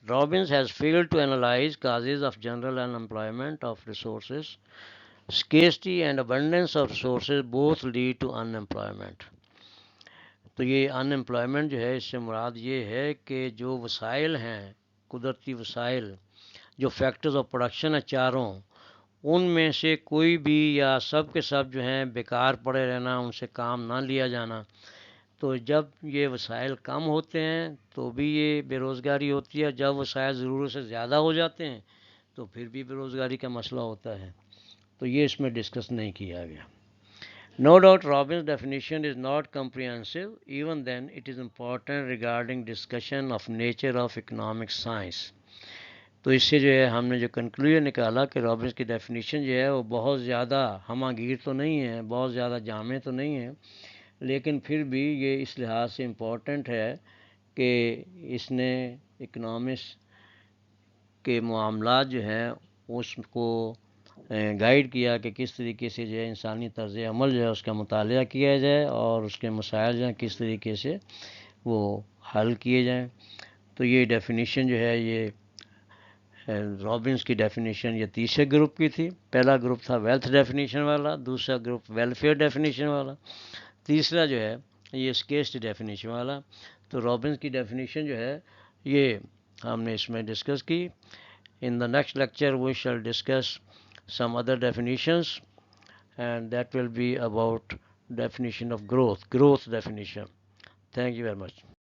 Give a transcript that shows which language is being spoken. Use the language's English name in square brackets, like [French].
[English] Robbins has failed to analyze causes of general unemployment of resources. Scarcity and abundance of resources both lead to unemployment. [Urdu] تو یہ ان employment جو ہے اس سے مراد یہ ہے کہ جو وسائل ہیں، قدرتی وسائل، جو فیکٹرز آف پروڈکشن ہیں چاروں، ان میں سے کوئی بھی یا سب کے سب جو ہیں بیکار پڑے رہنا، ان سے کام نہ لیا جانا. تو جب یہ وسائل کم ہوتے ہیں تو بھی یہ بے روزگاری ہوتی ہے، جب وسائل ضرورت سے زیادہ ہو جاتے ہیں تو پھر بھی بے روزگاری کا مسئلہ ہوتا ہے. تو یہ اس میں ڈسکس نہیں کیا گیا. [English] No doubt Robbins' definition is not comprehensive. Even then, it is important regarding discussion of nature of economic science. [Urdu] تو اس سے جو ہے ہم نے جو کنکلوژن نکالا کہ رابنس کی ڈیفینیشن جو ہے وہ بہت زیادہ ہمہ گیر تو نہیں ہے، بہت زیادہ جامع تو نہیں ہے، لیکن پھر بھی یہ اس لحاظ سے امپورٹنٹ ہے کہ اس نے اکنامکس کے معاملات جو ہیں اس کو گائیڈ کیا کہ کس طریقے سے جو ہے انسانی طرز عمل جو ہے اس کا مطالعہ کیا جائے اور اس کے مسائل جو ہیں کس طریقے سے وہ حل کیے جائیں. تو یہ ڈیفینیشن جو ہے یہ رابنس کی ڈیفینیشن یہ تیسرے گروپ کی تھی. پہلا گروپ تھا ویلتھ ڈیفینیشن والا، دوسرا گروپ ویلفیئر ڈیفینیشن والا، تیسرا جو ہے یہ اسکیسٹی ڈیفینیشن والا. تو رابنس کی ڈیفینیشن جو ہے یہ ہم نے اس میں ڈسکس کی. [English] In the next lecture we shall discuss some other definitions, and that will be about definition of growth definition. Thank you very much.